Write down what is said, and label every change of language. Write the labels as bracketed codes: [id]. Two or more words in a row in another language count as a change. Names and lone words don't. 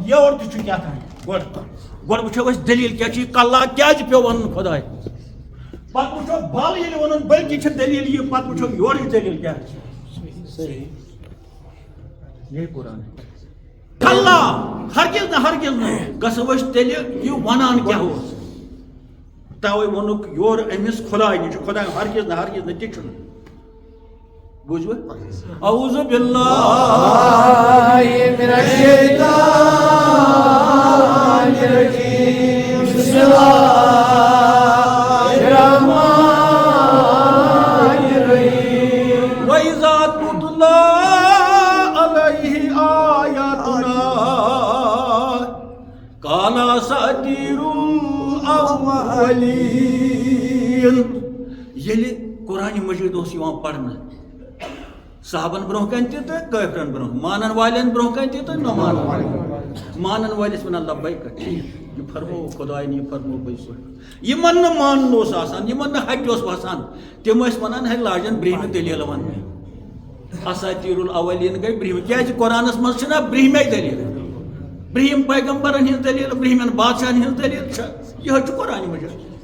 [ks] یورٕ تہِ چھُ کیٛاہ تانۍ گۄڈٕ وٕچھو أسۍ دٔلیٖل کیٛاہ چھِ یہِ کلا کیٛازِ پیوٚو وَنُن خۄداے پتہٕ وٕچھو بل ییٚلہِ ووٚنُن بٔلکہِ چھِ دٔلیٖل یہِ پتہٕ وٕچھو یورٕچ دٔلیٖل کیٛاہ چھِ یہِ قرآن کلا ہرگز نہٕ گژھو أسۍ تیٚلہِ یہِ وَنان کیٛاہ اوس تَوَے ووٚنُکھ یورٕ أمِس خۄداے نِش خۄداے ہرگز نہٕ تہِ چھُنہٕ بوٗزوٕ [ar] اعوذ باللہ من الشیطان الرجیم بسم اللہ الرحمن الرحیم وَإِذَا تُتْلَىٰ عَلَيْهِ آيَاتُنَا قَالَ أَسَاطِيرُ الْأَوَّلِينَ [ks] ییٚلہِ قرآنِ مجیٖد اوس یِوان پرنہٕ صحابن برونٛہہ کَنہِ تہِ تہٕ کٲفرن برونٛہہ مانن والٮ۪ن برونٛہہ کَنہِ تہِ تہٕ نہ مانن والٮ۪ن مانن وٲلِس وَنان لبیک ٹھیٖک یہِ فرموو خۄدایَن یہِ فرموو پٔزۍ پٲٹھۍ یِمن نہٕ مانُن اوس آسان یِمن نہٕ ہٹہِ اوس وسان تِم ٲسۍ وَنان ہے لاجن برٛہمہِ دٔلیٖل وَننہِ [ar] اساطیٖر الاولین [ks] گٔے برٛہمہِ کیٛازِ قرآنس منٛز چھِنہ برٛہمے دٔلیٖل برٛہِم پیغمبرن ہٕنٛز دٔلیٖل برٛہمٮ۪ن بادشاہن ہٕنٛز دٔلیٖل چھِ یِہوٚے چھُ قرآنِ مجیٖد